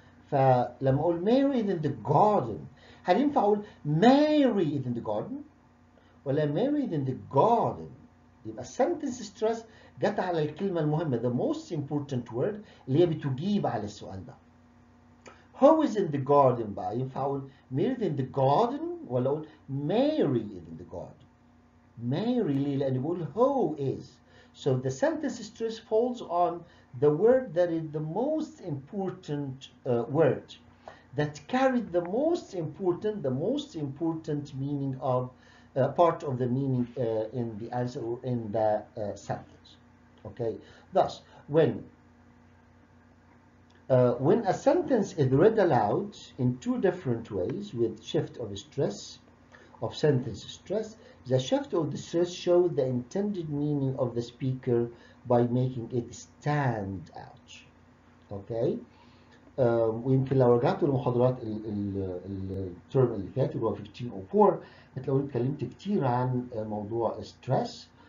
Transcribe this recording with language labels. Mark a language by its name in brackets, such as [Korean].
[Arabic] فلما اقول ماري [English] is in the garden، [Arabic] هل ينفع اقول ماري is in the garden ولا ماري is in the garden؟ يبقى السنتنس ستريس جت على الكلمه المهمه [English] the most important word [Arabic] اللي هي بتجيب على السؤال ده. [English] who is in the garden بقى، [Arabic] ينفع اقول [English] Mary is in the garden ولا اقول Mary is in the garden؟ [Arabic] ماري ليه؟ لان بقول [English] who is. So the sentence stress falls on the word that is the most important word, that carried the most important meaning of part of the meaning in the answer or in the sentence. Okay. Thus, when a sentence is read aloud in 2 different ways with shift of stress, of sentence stress, the shift of the stress shows the intended meaning of the speaker by making it stand out. [Arabic] اوكي. ويمكن لو رجعتوا لمحاضرات الترم اللي فات اللي هو 1504 هتلاقوني اتكلمت كتير عن موضوع ستريس